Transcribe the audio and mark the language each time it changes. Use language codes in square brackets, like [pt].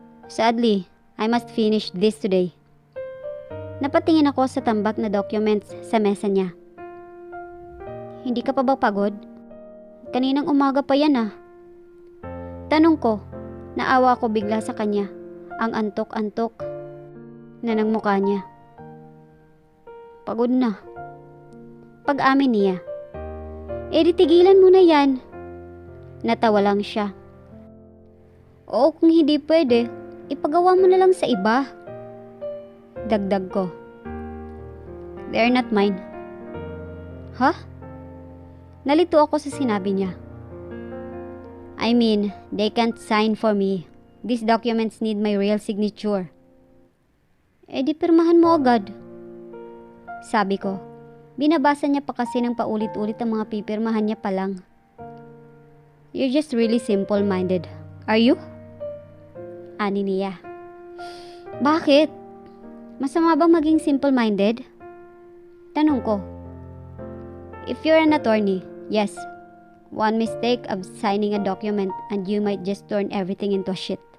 [en] Sadly, I must finish this today. [tl] Napatingin ako sa tambak na documents sa mesa niya. Hindi ka pa ba pagod? Kaninang umaga pa yan ah. Tanong ko, naawa ko bigla sa kanya, ang antok-antok na ng mukha niya. Pagod na. Pag-amin niya. Di tigilan mo na yan. Natawa lang siya. Oo, kung hindi pwede, ipagawa mo na lang sa iba. Dagdag ko. [en] They're not mine. Huh? [tl] Nalito ako sa sinabi niya. [en] I mean, they can't sign for me. These documents need my real signature. [tl] Di pirmahan mo agad. Sabi ko. Binabasa niya pa kasi ng paulit-ulit ang mga pipirmahan niya pa lang. [en] You're just really simple-minded. Are you? [tl] Ani niya. Bakit? Masama bang maging simple-minded? Tanong ko. [en] If you're an attorney, yes. One mistake of signing a document and you might just turn everything into shit.